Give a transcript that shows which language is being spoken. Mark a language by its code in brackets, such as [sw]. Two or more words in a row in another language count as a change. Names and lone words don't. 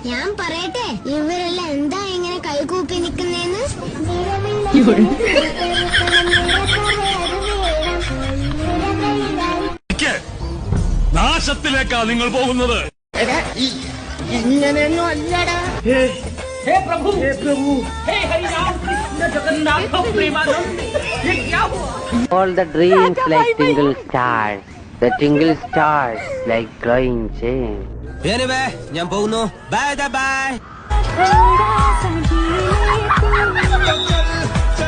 [ml] ഞാൻ പറയട്ടെ, ഇവരെല്ലാം എന്താ ഇങ്ങനെ കൈകൂപ്പി നിക്കുന്നേന്ന്? നാശത്തിലേക്കാ നിങ്ങൾ പോകുന്നത്. ഇങ്ങനെയൊന്നും അല്ലടാ. [hi] हे प्रभु हे हरि राम कृष्ण जगन्नाथ प्रेमानंद, ये क्या हुआ? [en] All the dreams like tingle stars, the tingle stars like glowing gems. Anyway, [ml] ഞാൻ പോകുന്നു. [en] Bye bye.